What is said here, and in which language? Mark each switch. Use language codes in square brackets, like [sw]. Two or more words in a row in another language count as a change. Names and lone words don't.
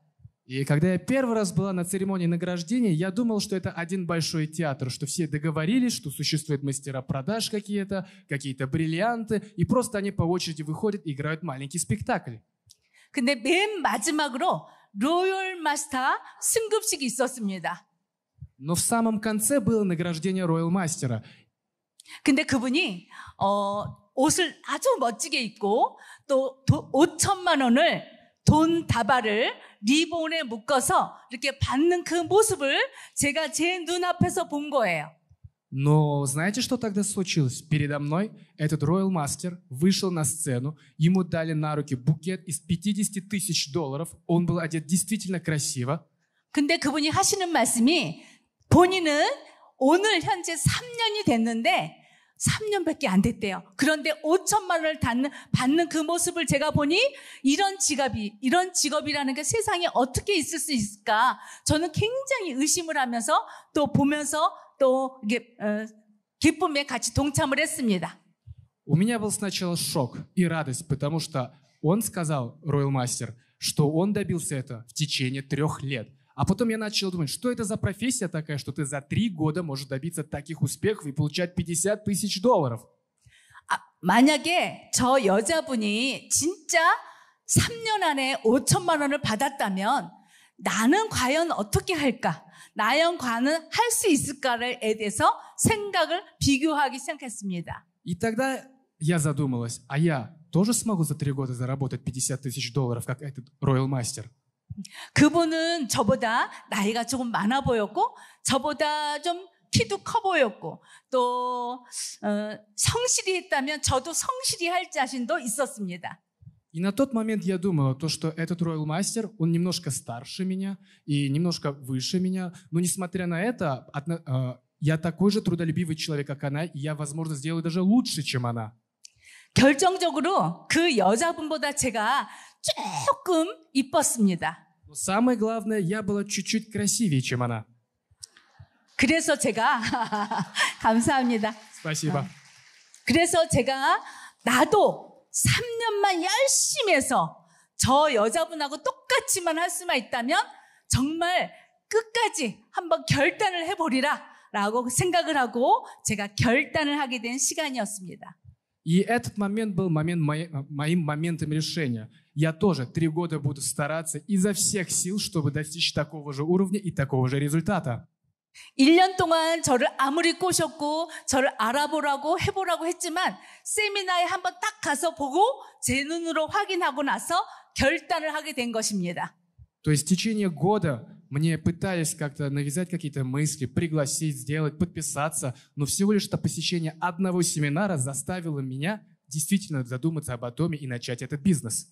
[ru] И когда я первый раз была на церемонии награждения, я думал, что это один большой театр, что все договорились, что существуют мастера продаж какие-то бриллианты, и просто они по очереди выходят и играют маленький спектакль. [ko] 근데 맨 마지막으로 로열 마스터 승급식이 있었습니다. [ru] Но в самом конце было награждение Royal Master. [ko] 근데 그분이 옷을 아주 멋지게 입고 또 5천만 원을 돈 다발을 리본에 묶어서 이렇게 받는 그 모습을 제가 제 눈앞에서 본 거예요. [ru] Но знаете, что тогда случилось? Передо мной этот Royal Master вышел на сцену, ему дали на руки букет из $50 000, он был одет действительно красиво. [ko] 근데 그분이 하시는 말씀이 본인은 오늘 현재 3년이 됐는데 3년밖에 안 됐대요. 그런데 5천만 원을 받는 그 모습을 제가 보니 이런 직업이라는 게 세상에 어떻게 있을 수 있을까? 저는 굉장히 의심을 하면서 또 보면서 또 이게 기쁨에 같이 동참을 했습니다. [ru] У меня был сначала шок и радость, потому что он сказал, Royal Master, что он добился этого в течение 3 лет. А потом я начал думать, что это за профессия такая, что ты за 3 года можешь добиться таких успехов и получать $50 000. [ko] 만약에 저 여자분이 진짜 3년 안에 5천만 원을 받았다면 나는 과연 어떻게 할까? 나는 과연 할 수 있을까에 대해서 생각을 비교하기 시작했습니다. [ru] И тогда я задумалась, а я тоже смогу за 3 года заработать $50 000, как этот Royal Master? [ko] 그분은 저보다 나이가 조금 많아 보였고 저보다 좀 키도 커 보였고 또 성실히 했다면 저도 성실히 할 자신도 있었습니다. [ru] И на тот момент я думала, то, что этот Royal Master, он немножко старше меня и немножко выше меня, но несмотря на это, я такой же трудолюбивый человек, как она, и я, возможно, сделаю даже лучше, чем она. [ko] 결정적으로 그 여자분보다 제가 조금 이뻤습니다. [ru] Но самое главное, я была чуть-чуть красивее, чем она. [ko] 그래서 제가 감사합니다. [ru] Спасибо. [ko] 그래서 제가 나도 3년만 열심히 해서 저 여자분하고 똑같이만 할 수만 있다면 정말 끝까지 한번 결단을 해보리라 라고 생각을 하고 제가 결단을 하게 된 시간이었습니다. [ru] И этот момент был моим моментом решения. Я тоже 3 года буду стараться изо всех сил, чтобы достичь такого же уровня и такого же результата. [ko] 1년 동안 저를 아무리 꼬셨고 저를 알아보라고 해보라고 했지만 세미나에 한번 딱 가서 보고 제 눈으로 확인하고 나서 결단을 하게 된 것입니다. [ru] То есть в течение года мне пытались как-то навязать какие-то мысли, пригласить, сделать, подписаться, но всего лишь это посещение одного семинара заставило меня действительно задуматься об Атоме и начать этот бизнес.